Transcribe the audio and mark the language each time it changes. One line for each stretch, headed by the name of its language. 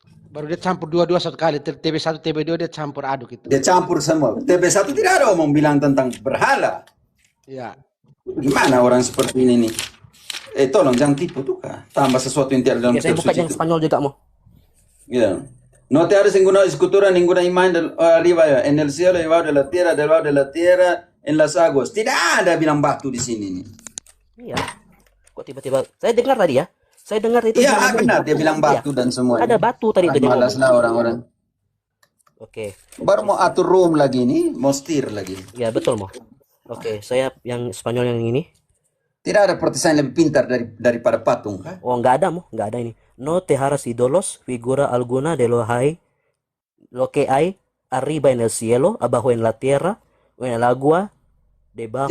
Indonesian: Baru dia campur dua-dua satu kali. TB1, TB2 dia campur aduk itu. Dia campur semua. TB1 tidak ada omong bilang tentang berhala. Ya. Gimana orang seperti ini nih? Tolong jangan tipu tuh kah? Tambah sesuatu yang tidak dalam Ya, saya kitab buka suci yang itu. Spanyol juga mau. Ya.
Spanish: No te hagas ninguna escultura, ninguna imagen arriba en el cielo, debajo de la tierra, en las aguas.
Indonesian: Tidak ada bilang batu di sini nih. Iya. Kok tiba-tiba saya dengar tadi ya? Saya dengar itu. Iya benar dia bilang batu dan semua. Ada batu tadi itu dia ngomong. Malaslah orang-orang. Oke. Baru mau atur room lagi nih, mau setir lagi. Ya betul mau. Oke, saya yang Spanyol yang ini. Tidak ada pertanyaan yang lebih pintar daripada patung kah? Oh, nggak ada, nggak ada ini.
Spanish: No te harás ídolos, figura alguna de lo que hay arriba en el cielo, abajo en la tierra, o en el agua, debajo